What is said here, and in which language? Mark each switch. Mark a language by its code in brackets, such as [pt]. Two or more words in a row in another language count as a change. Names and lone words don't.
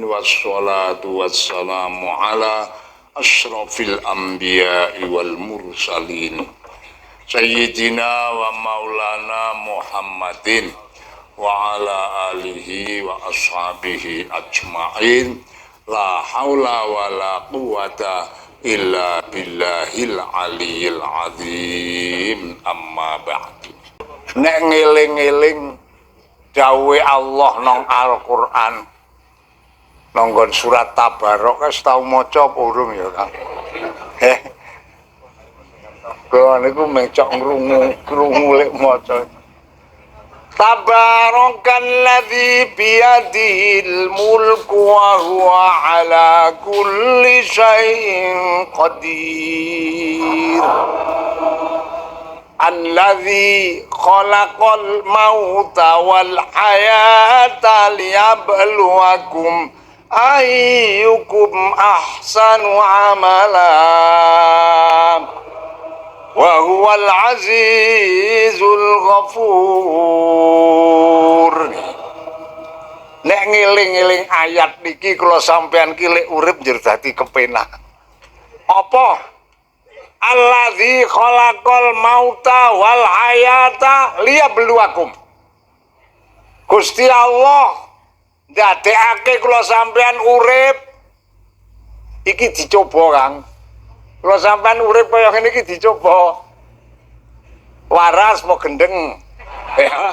[ar] والصلاة والسلام على أشرف الأنبياء والمرسلين سيدنا ومولانا محمد وعلى آله وأصحابه أجمعين. لا حول ولا قوة إلا بالله العلي العظيم. أما بعد. [jv] Nek ngeling-eling dawuhe Allah nang Al-Qur'an nanggon surat Tabarok wis tau maca apa urung ya, Kang? Kok niku mencok krungu lek maca. [ar] تبارك الذي بيده الملك وهو على كل شيء قدير. الذي خلق الموت والحياة ليبلوكم أيكم أحسن عملا. وهو العزيز الغفور. [jv] Nek ngiling-ngiling ayat niki kula sampean ki lek urip njur dadi kepenak. Apa? [ar] الذي خلق الموت والحياة ليبلوكم. [jv] Gusti Allah ndadekake kula sampean urip iki dicoba, Kang. Kula sampean urip kaya ngene iki dicoba. Waras mau gendeng. Ya.